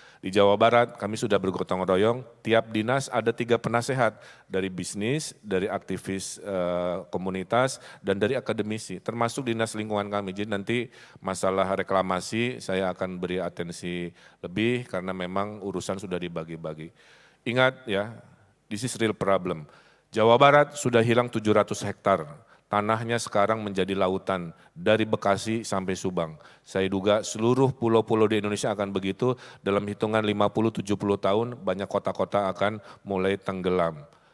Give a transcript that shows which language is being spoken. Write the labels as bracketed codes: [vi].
[id] Di Jawa Barat kami sudah bergotong royong, tiap dinas ada 3 penasehat, dari bisnis, dari aktivis komunitas, dan dari akademisi, termasuk dinas lingkungan kami. Jadi nanti masalah reklamasi saya akan beri atensi lebih, karena memang urusan sudah dibagi-bagi. Ingat ya, [en] this is real problem. [id] Jawa Barat sudah hilang 700 hektar, tanahnya sekarang menjadi lautan dari Bekasi sampai Subang. Saya duga seluruh pulau-pulau di Indonesia akan begitu, dalam hitungan 50-70 tahun banyak kota-kota akan mulai tenggelam.